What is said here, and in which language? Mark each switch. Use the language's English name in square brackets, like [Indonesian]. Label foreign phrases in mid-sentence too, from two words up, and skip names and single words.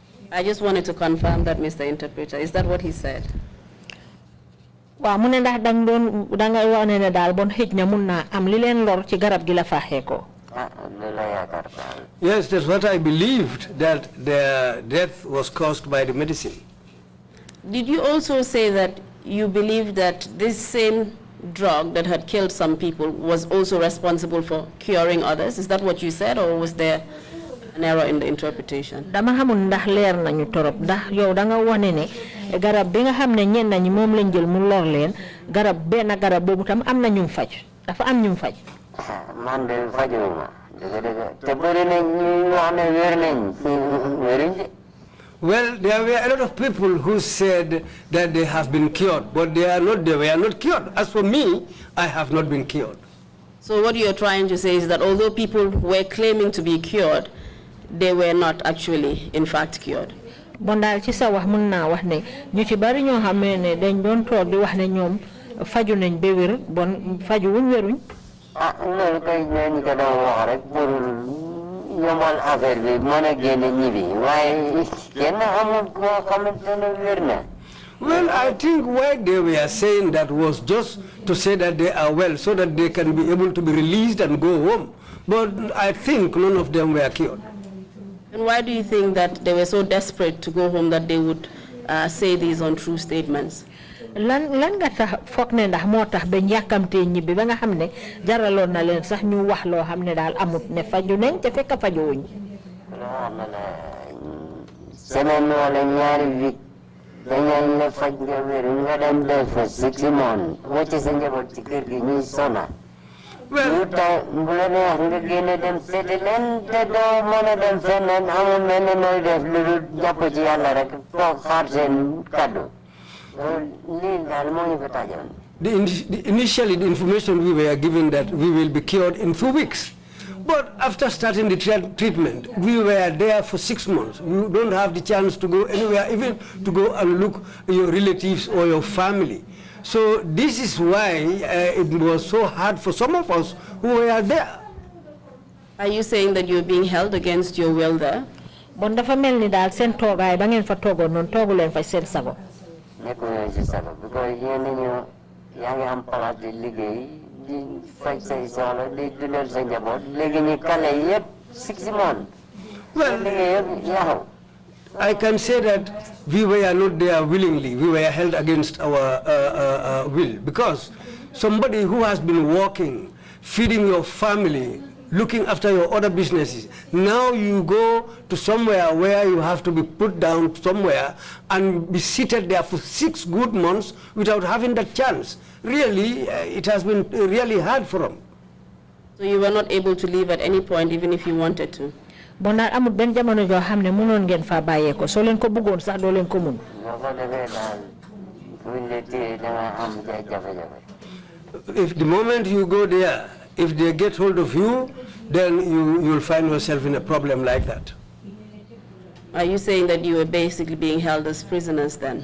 [English] I just wanted to confirm that, Mr. Interpreter. Is that what he said? [Wolof] Wa mu ne ndax danga wane ne daal bon xëj na mun naa am li leen lor ci garab gi la faaxee ko. [English] Yes, that's what I believed, that their death was caused by the medicine. Did you also say that you believe that this same drug that had killed some people was also responsible for curing others? Is that what you said, or was there an error in the interpretation? [Wolof] Dama xamul ndax leer nañu torop ndax yow da nga wane ne garab bi nga xam ne ñenn ñi moom lañ jël mu lor leen garab benn garab boobu tam am na ñu faj dafa am ñu faj. Man de fajuma te bëri na ñu wax ne wér nañ wéruñ de. [English] Well, there were a lot of people who said that they have been cured, but they were not cured. As for me, I have not been cured. So what you're trying to say is that although people were claiming to be cured, they were not actually, in fact, cured. [Wolof] Bon daal ci sa wax mën naa wax ne ñu ci bari ñoo xam ne dañ doon toog di wax ne ñoom faju nañ ba wér bon faju wuñ wéruñ. Loolu kay ñu ko doon wax rek pour yombal affaire bi mën a génne ñibbi waaye kenn amul koo xamante ne wér na. [English] Well, I think why they were saying that was just to say that they are well so that they can be able to be released and go home. But I think none of them were cured. And why do you think that they were so desperate to go home that they would say these untrue statements? [Wolof] lan nga tax foog ne ndax moo tax ba yàkkamtee ñibbi ba nga xam ne jaraloon na leen sax ñu wax loo xam ne daal amut ne faju nañ te fekk fajuwuñ. Semaine wala ñaari week dañu la faj nga wér nga dem def fa 6 months wacce sa njaboot ci kër gi ñuy sona. [English] Well, [Wolof] bu la neex nga génne dem seeti leen te doo mën a dem feneen amul mel ni nooy def lu dul jàpp ci yàlla rek toog xaar seen kaddu. [English] Initially, the information we were given that we will be cured in 2 weeks. But after starting the treatment, we were there for 6 months. You don't have the chance to go anywhere, even to go and look at your relatives or your family. So this is why it was so hard for some of us who were there. Are you saying that you're being held against your will there? [Wolof] Bon dafa mel ni daal seen toogaay ba ngeen fa toogoon noonu toogu leen fa seen sago. Nekkuñu ci sago because yéen ñu yaa ngi am place di liggéey di faj say soxla di dundal sa njaboot léegi ñu kale yëpp 6 months. [English] Well, [Wolof] liggéey yëpp yaxu. [English] I can say that we were not there willingly. We were held against our will because somebody who has been working, feeding your family, looking after your other businesses, now you go to somewhere where you have to be put down somewhere and be seated there for 6 good months without having that chance. Really, it has been really hard for them. So you were not able to leave at any point even if you wanted to? [Wolof] Bon daal amul benn jamono joo xam ne mënoon ngeen faa bàyyee ko soo leen ko bëggoon sax doo leen ko mun. [English] If the moment you go there, if they get hold of you, then you'll find yourself in a problem like that. Are you saying that you were basically being held as prisoners then?